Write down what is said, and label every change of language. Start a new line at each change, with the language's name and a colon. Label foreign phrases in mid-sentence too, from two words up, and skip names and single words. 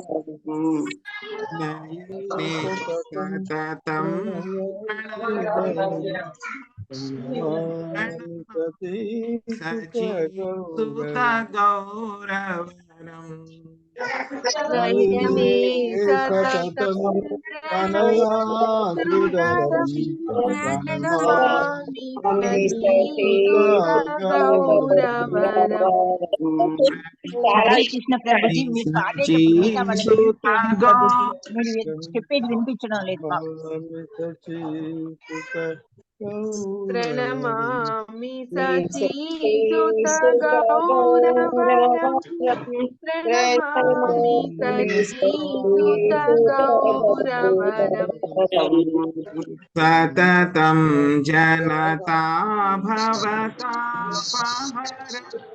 Sanskrit: नयने सततं प्रणमामि शचीसुतगौरवरम् नयने सततं प्रणयातुरवरम् प्रणमामि शचीसुतगौरवरम् हरे कृष्ण
Telugu: ప్రభుజీ మీరు పాడేటప్పుడు మిగతా వాళ్ళకి మ్యూట్ చేయండి ప్రభుజీ మీరు చెప్పేది వినిపించడం లేదు మాకు
Sanskrit: प्रणमामि शचीसुतगौरवरम् प्रणमामि शचीसुतगौरवरम् सततं जनता भवता पहर